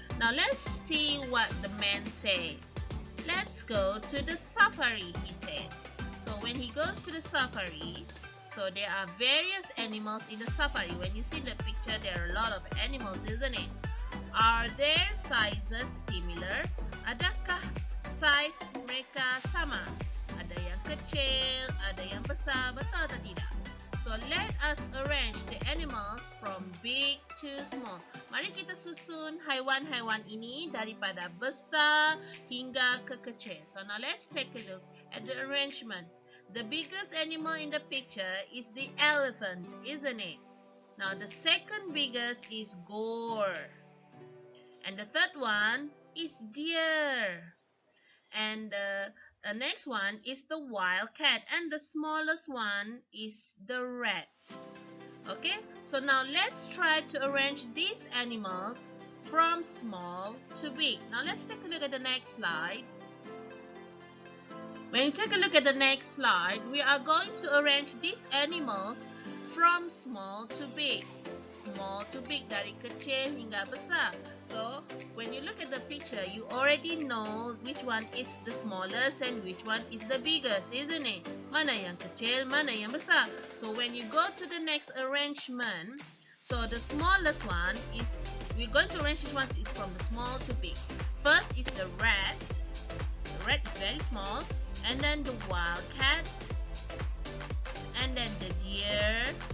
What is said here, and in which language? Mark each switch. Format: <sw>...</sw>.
<en>Now let's see what the man said. Let's go to the safari, he said. So when he goes to the safari, so there are various animals in the safari. When you see the picture, there are a lot of animals, isn't it? Are their sizes similar?</en> <ms>Adakah size mereka sama? Ada yang kecil, ada yang besar, betul atau tidak?</ms> <en>So let us arrange the animals from big to small.</en> <ms>Mari kita susun haiwan-haiwan ini daripada besar hingga ke kecil.</ms> <en>So now let's take a look at the arrangement. The biggest animal in the picture is the elephant, isn't it? Now the second biggest is goat. And the third one is deer. And the next one is the wildcat. And the smallest one is the rat. Okay, so now let's try to arrange these animals from small to big. Now let's take a look at the next slide. When you take a look at the next slide, we are going to arrange these animals from small to big. Small to big,</en> <ms>dari kecil hingga besar.</ms> <en>So, when you look at the picture, you already know which one is the smallest and which one is the biggest, isn't it?</en> <ms>Mana yang kecil, mana yang besar.</ms> <en>So, when you go to the next arrangement, so the smallest one is, we're going to arrange this one is from the small to big. First is the rat. The rat is very small. And then the wildcat. And then the deer.</en>